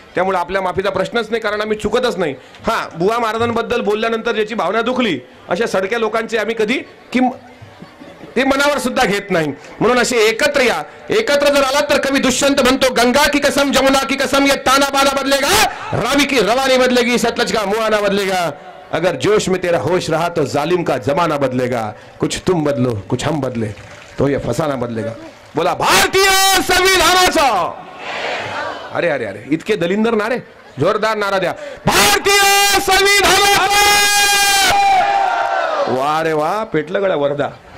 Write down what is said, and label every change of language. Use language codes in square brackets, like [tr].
[mr] त्यामुळे आपल्या माफीचा प्रश्नच नाही कारण आम्ही चुकतच नाही. हां बुवा महाराजांबद्दल बोलल्यानंतर ज्याची भावना दुखली अशा सडक्या लोकांचे आम्ही कधी ते मनावर सुद्धा घेत नाही. म्हणून असे एकत्र या. एकत्र जर आलात तर कवी दुष्यंत म्हणतो [hi] गंगा की कसम जमुना की कसम ये ताना बाना बदलेगा. रावी की रवानी बदलेगी सतलज का मुआना बदलेगा. अगर जोश में तेरा होश रहा तो जालिम का जमाना बदलेगा. कुछ तुम बदलो कुछ हम बदले तो ये फसाना बदलेगा. [mr] बोला भारतीय संविधानाचा. अरे अरे अरे इतके दलिंदर नारे. जोरदार नारा द्या. भारतीय संविधानाचा. वा रे वा पेटलं गड्या वरदा.